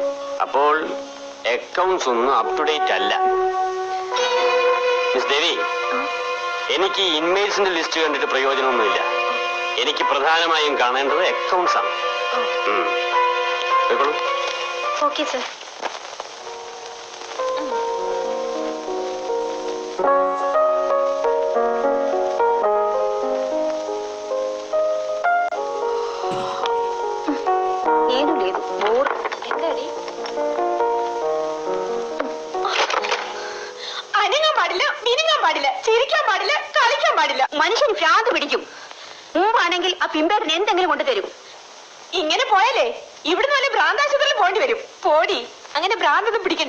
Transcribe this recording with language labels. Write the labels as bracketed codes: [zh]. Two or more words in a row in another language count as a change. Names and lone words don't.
[ml] അപ്പോൾ അക്കൗണ്ട്സ് ഒന്നും [en] up to date [ml] അല്ല. മിസ് ദേവി എനിക്ക് [en] inmates list [ml] കണ്ടിട്ട് പ്രയോജനമൊന്നുമില്ല. എനിക്ക് പ്രധാനമായും കാണേണ്ടത് അക്കൗണ്ട്സ് ആണ്. [en] okay sir. ఏను లేదు బోర్ ఎంగడి [ml] അനങ്ങാൻ പാടില്ല, മിനുങ്ങാൻ പാടില്ല, ചിരിക്കാൻ പാടില്ല, കളിക്കാൻ പാടില്ല. മനുഷ്യൻ ഭ്രാന്ത് പിടിക്കും. മുമ്പാണെങ്കിൽ ആ പിമ്പേരൻ എന്തെങ്കിലും കൊണ്ടുതരും. ഇങ്ങനെ പോയാലേ ഇവിടുന്ന് നല്ല ഭ്രാന്താശുപത്രിയിൽ പോണ്ടി വരും. പോടി, അങ്ങനെ ഭ്രാന്തൊന്നും പിടിക്കണ്ട.